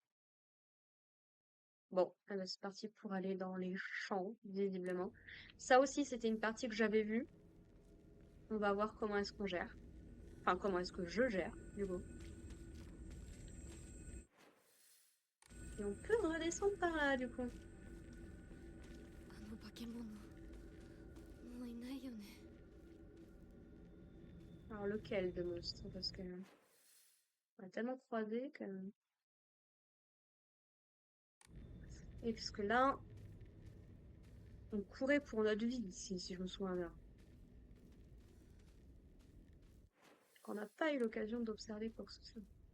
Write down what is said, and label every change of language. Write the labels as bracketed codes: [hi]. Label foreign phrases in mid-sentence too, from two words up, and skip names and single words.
[fr] Bon, ah bah, c'est parti pour aller dans les champs, visiblement. Ça aussi, c'était une partie que j'avais vue. On va voir comment est-ce qu'on gère. Enfin, comment est-ce que je gère, du coup. Et on peut redescendre par là, du coup. [ja] あの化け物もういないよね。 [fr] Alors, lequel de monstre? Parce que on a tellement croisé que... Et puisque là, on courait pour notre vie ici, si je me souviens bien. On n'a pas eu l'occasion d'observer quoi que ce soit.